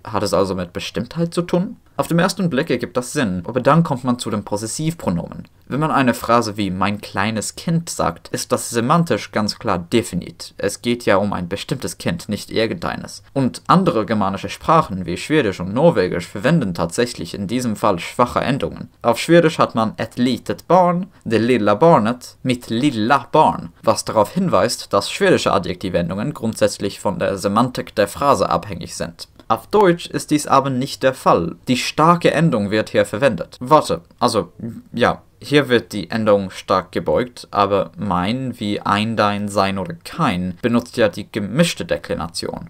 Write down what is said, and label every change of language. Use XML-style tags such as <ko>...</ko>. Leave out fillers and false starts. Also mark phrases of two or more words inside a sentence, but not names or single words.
<de>Hat es also mit Bestimmtheit zu tun? Auf den ersten Blick ergibt das Sinn, aber dann kommt man zu den Possessivpronomen. Wenn man eine Phrase wie mein kleines Kind sagt, ist das semantisch ganz klar definit. Es geht ja um ein bestimmtes Kind, nicht irgendeines. Und andere germanische Sprachen wie Schwedisch und Norwegisch verwenden tatsächlich in diesem Fall schwache Endungen. Auf Schwedisch hat man</de> <sv>ett litet barn, det lilla barnet, mitt lilla barn,</sv> <de>was darauf hinweist, dass schwedische Adjektivendungen grundsätzlich von der Semantik der Phrase abhängig sind. Auf Deutsch ist dies aber nicht der Fall. Die starke Endung wird hier verwendet. Warte, also, ja, hier wird die Endung stark gebeugt, aber mein wie ein, dein, sein oder kein benutzt ja die gemischte Deklination.</de>